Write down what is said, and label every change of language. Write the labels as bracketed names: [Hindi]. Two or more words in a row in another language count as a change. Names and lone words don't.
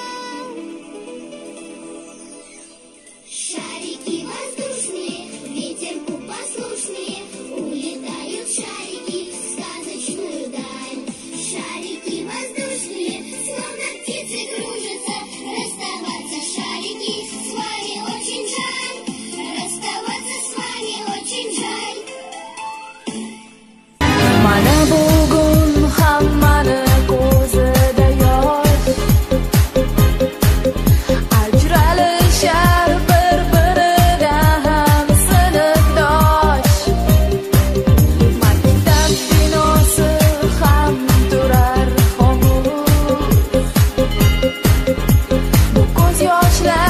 [Russian] Шарики воздушные, ветерку послушные, улетают шарики в сказочную даль. Шарики воздушные, словно птицы кружатся. Расставаться, шарики, с вами очень жаль. Расставаться с вами очень жаль. [Uzbek] Mana bugun hammani ko'zida yosh, ajralishar bir-biridan sinfdosh. Maktab binosi ham turar xomush, bu ko'z yoshlar.